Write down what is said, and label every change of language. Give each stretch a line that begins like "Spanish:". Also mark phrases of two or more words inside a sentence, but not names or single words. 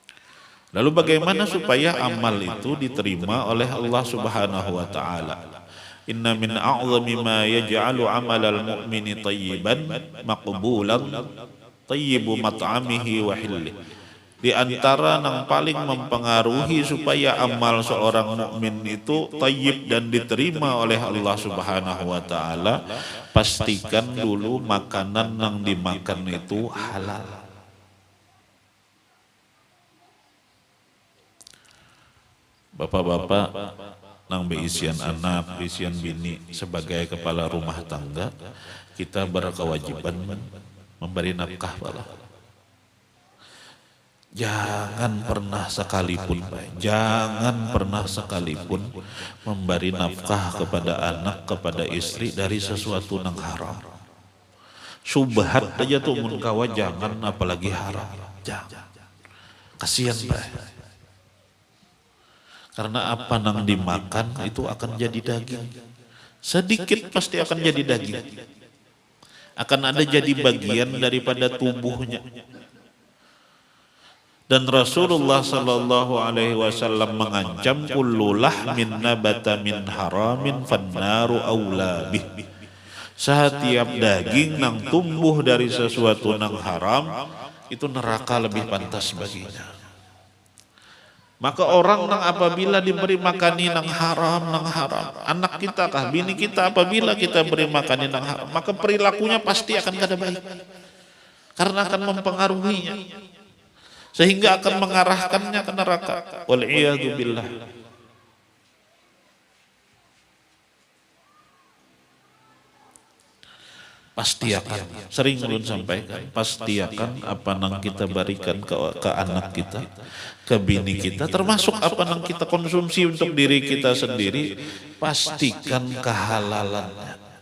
Indonesian: Lalu bagaimana supaya amal itu diterima oleh Allah
Arabic: سبحانه وتعالى? إن من أعظم ما يجعل عمل المؤمن طيبا مقبولا طيب مطعمه وحل.
Indonesian: Di antara yang paling mempengaruhi supaya amal seorang mukmin itu tayyib dan diterima oleh Allah
Arabic: سبحانه وتعالى,
Indonesian: pastikan dulu makanan yang dimakan itu halal. Bapak-bapak
Banjar: nang beisian anak, beisian bini
Indonesian: sebagai kepala rumah tangga, kita berkewajiban memberi nafkah pala. Jangan pernah sekalipun, jangan pernah sekalipun memberi nafkah kepada anak, kepada istri dari sesuatu yang haram.
Banjar: Subhat aja tuh mun kawa jangan, apalagi haram.
Indonesian: Jangan. Kasihan Pak. Karena apa nang dimakan itu akan jadi daging. Sedikit pasti akan jadi daging. Akan ada jadi bagian daripada tubuhnya. Dan Rasulullah
Arabic: صلى الله عليه وسلم
Indonesian: mengancam
Arabic: كل لحم نبت من حرام فالنار أولى به.
Indonesian: Setiap daging nang tumbuh dari sesuatu nang haram itu neraka lebih pantas baginya. Maka orang nang apabila diberi makani nang haram, anak kita kah, bini kita apabila kita beri makani nang haram, maka perilakunya pasti akan kada baik. Karena akan mempengaruhinya. Sehingga akan mengarahkannya ke neraka.
Arabic: والعياذ بالله.
Indonesian: Pasti akan, sering ulun sampaikan, pasti akan apa yang kita berikan ke anak kita, ke bini kita, termasuk apa yang kita konsumsi untuk diri kita sendiri, pastikan kehalalannya.